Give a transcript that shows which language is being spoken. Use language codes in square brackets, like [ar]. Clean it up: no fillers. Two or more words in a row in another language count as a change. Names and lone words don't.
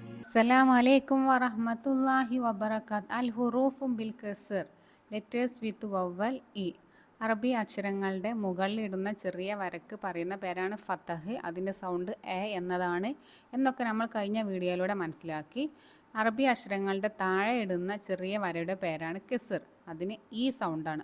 [ar] السلام عليكم ورحمة الله وبركاته. الحروف بالكسر. [en] Letters with vowel E. [ml] അറബി അക്ഷരങ്ങളുടെ മുകളിലിടുന്ന ചെറിയ വരക്ക് പറയുന്ന പേരാണ് ഫത്തഹ്. അതിൻ്റെ സൗണ്ട് എ എന്നതാണ് എന്നൊക്കെ നമ്മൾ കഴിഞ്ഞ വീഡിയോയിലൂടെ മനസ്സിലാക്കി. അറബി അക്ഷരങ്ങളുടെ താഴെ ഇടുന്ന ചെറിയ വരയുടെ പേരാണ് കെസർ. അതിന് ഈ സൗണ്ടാണ്.